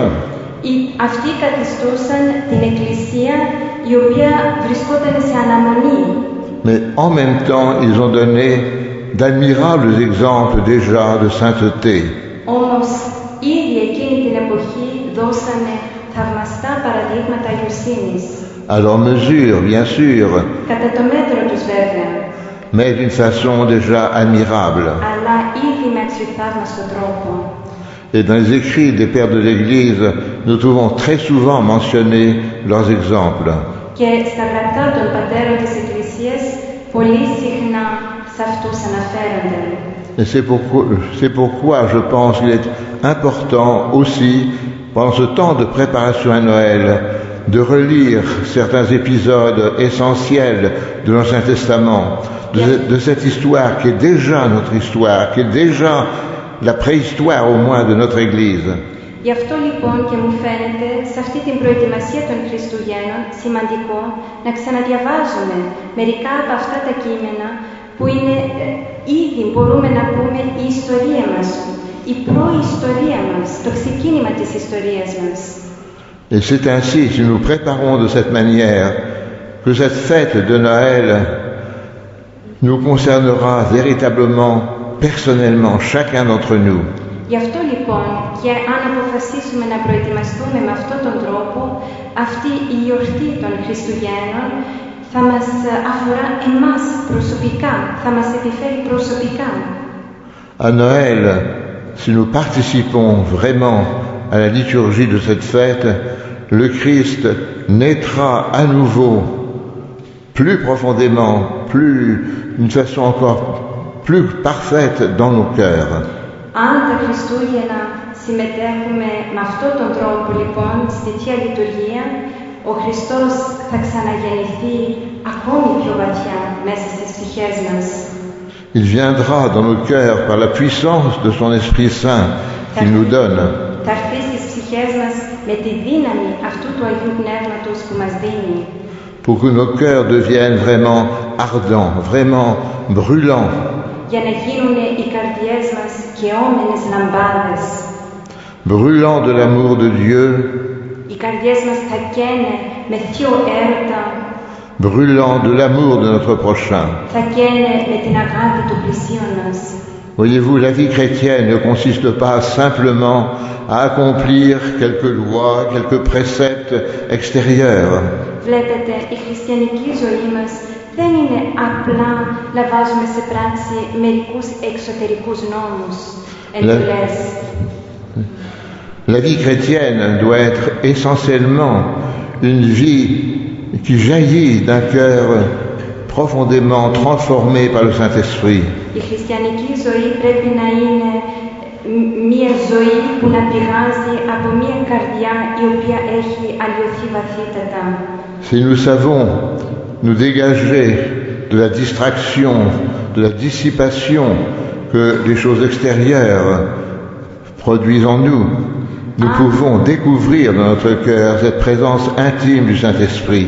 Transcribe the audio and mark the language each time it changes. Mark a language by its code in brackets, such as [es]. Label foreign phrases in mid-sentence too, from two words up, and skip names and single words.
[el] Αυτοί καθιστούσαν την Εκκλησία η οποία βρισκόταν σε αναμονή. [fr] Mais en même temps, ils ont donné d'admirables exemples déjà de sainteté. [el] Όμως, ήδη εκείνη την εποχή δώσανε θαυμαστά παραδείγματα αγιοσύνης. [fr] À leur mesure, bien sûr, [el] Κατά το μέτρο τους βέβαια, [fr] mais d'une façon déjà admirable. [el] αλλά ήδη με αξιοθαύμαστο τρόπο. [fr] Et dans les écrits des pères de l'Église, nous trouvons très souvent mentionnés leurs exemples. [el] Και στα γραπτά των πατέρων της Εκκλησίας, πολύ συχνά σε αυτούς αναφέρονται. [fr] Et c'est pourquoi je pense qu'il est important aussi, pendant ce temps de préparation à Noël, de relire certains épisodes essentiels de l'Ancien Testament, de cette histoire qui est déjà notre histoire, qui est déjà la préhistoire au moins de notre Église. [el] Γι' αυτό λοιπόν και μου φαίνεται σε αυτή την προετοιμασία των Χριστουγέννων σημαντικό να ξαναδιαβάζουμε μερικά από αυτά τα κείμενα που είναι ήδη μπορούμε να πούμε η ιστορία μας, η προϊστορία μας, το ξεκίνημα της ιστορίας μας. [fr] Et c'est ainsi, si nous préparons de cette manière, que cette fête de Noël nous concernera véritablement, personnellement, chacun d'entre nous. [el] Γι' αυτό λοιπόν και αν αποφασίσουμε να προετοιμαστούμε με αυτόν τον τρόπο, αυτή η γιορτή των Χριστουγέννων θα μας αφορά εμάς προσωπικά, θα μας επιφέρει προσωπικά. [fr] À Noël, si nous participons vraiment à la liturgie de cette fête, le Christ naîtra à nouveau, plus profondément, d'une façon encore plus parfaite dans nos cœurs. [el] Αν τα Χριστούγεννα συμμετέχουμε με αυτόν τον τρόπο λοιπόν στη Θεία Λειτουργία, ο Χριστός θα ξαναγεννηθεί ακόμη πιο βαθιά μέσα στις ψυχές μας. [fr] Il viendra dans nos cœurs par la puissance de son Esprit Saint qu'il nous donne. [el] Θα έρθει στις ψυχές μας με τη δύναμη αυτού του Αγίου Πνεύματος που μας δίνει. [fr] Pour que nos cœurs deviennent vraiment ardents, vraiment brûlants. [el] Για να γίνουν οι καρδιές μας καιόμενες λαμπάδες. [fr] Brûlants de l'amour de Dieu [el] Οι καρδιές μας θα καίνε με θείο έρωτα, [fr] brûlant de l'amour de notre prochain. [el] θα καίνε με την αγάπη του πλησίον μας. [fr] Voyez-vous, la vie chrétienne ne consiste pas simplement à accomplir quelques lois, quelques préceptes extérieurs. [el] Βλέπετε, η χριστιανική ζωή μας δεν είναι απλά να βάζουμε σε πράξη μερικούς εξωτερικούς νόμους, εντολές. [fr] La vie chrétienne doit être essentiellement une vie qui jaillit d'un cœur profondément transformé par le Saint-Esprit. [el] Η χριστιανική ζωή πρέπει να είναι μία ζωή που να πηγάζει από μία καρδιά η οποία έχει αλλοιωθεί βαθύτατα. [fr] Si nous savons nous dégager de la distraction, de la dissipation que les choses extérieures produisent en nous, nous pouvons découvrir dans notre cœur cette présence intime du Saint-Esprit.